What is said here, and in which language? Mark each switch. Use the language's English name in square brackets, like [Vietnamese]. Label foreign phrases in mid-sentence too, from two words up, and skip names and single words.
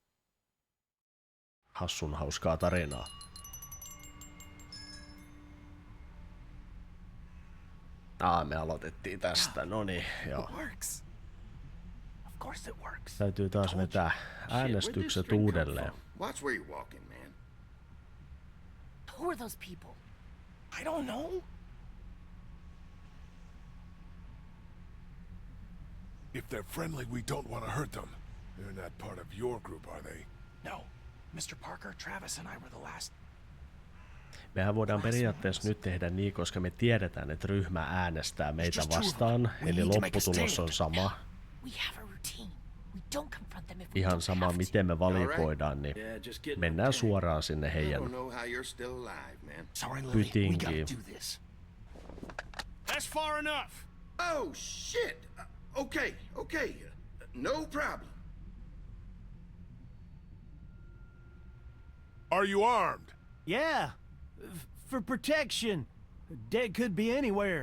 [Finnish] Hassun hauskaa tarinaa. Me aloitettiin tästä, noniin, joo. Täytyy taas vetää äänestykset uudelleen. [English] Watch where you're walking, man. Who are those people? I don't know. If they're friendly, we don't want to hurt them. They're not part of your group, are they? No. Mr. Parker, Travis and I were the last. [Finnish] Mehän voidaan periaatteessa nyt tehdä niin, koska me tiedetään, että ryhmä äänestää meitä vastaan, eli lopputulos on sama. Ihan sama, miten me valikoidaan, niin mennään suoraan sinne heidän pytinkiin. [English] That's far enough. Oh shit. Okay. No problem. Are you armed? Yeah, for protection. Dead could be anywhere.